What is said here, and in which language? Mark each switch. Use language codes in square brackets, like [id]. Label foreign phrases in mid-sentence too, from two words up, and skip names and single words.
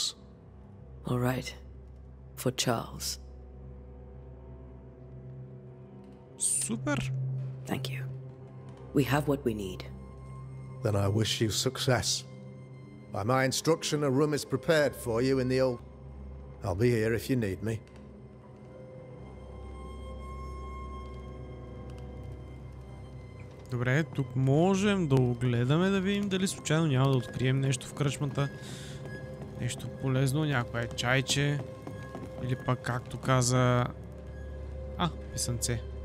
[en] All right, for Charles. [bg] Супер! [en] Thank you. We have what we need. Then I wish you success. By my instruction, a room is prepared for you in the old... I'll be here if you need me. [bg] Добре, тук можем да огледаме, да видим дали случайно няма да открием нещо в кръчмата. Нещо полезно, някое чайче. Или пък, както каза... писънце.